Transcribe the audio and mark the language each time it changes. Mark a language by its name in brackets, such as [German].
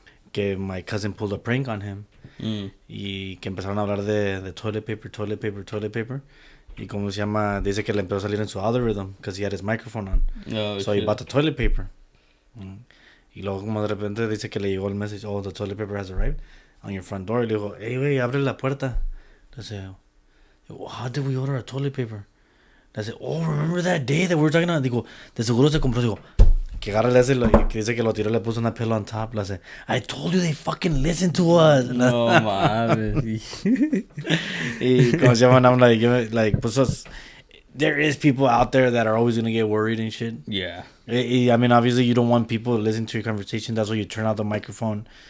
[English] Que my cousin pulled a prank on him. [Spanish] Y que empezaron a hablar de toilet paper. Y como se llama, dice que le empezó a salir en su algorithm [English] because he had his microphone on. So he bought the toilet paper. [Spanish] Y luego como de repente dice que le llegó el [English] message, oh, the toilet paper has arrived on your front door. [Spanish] Y le dijo, [English] hey, [Spanish] güey, abre la puerta. [English] Dice, how did we order a toilet paper? Dice, oh, remember that day that we were talking about? [Spanish] Digo, de seguro se compró. Digo, que agarra le hace, que dice que lo tiró, le puso una [English] pillow on top. [Spanish] Le hace, [English] I told you they fucking listen to us. [Spanish] No mames. Y como se llama, [English] I'm like, pues, there is people out there that are always gonna get worried and shit. Yeah. I mean, obviously, you don't want people to listen to your conversation. That's why you turn out the microphone.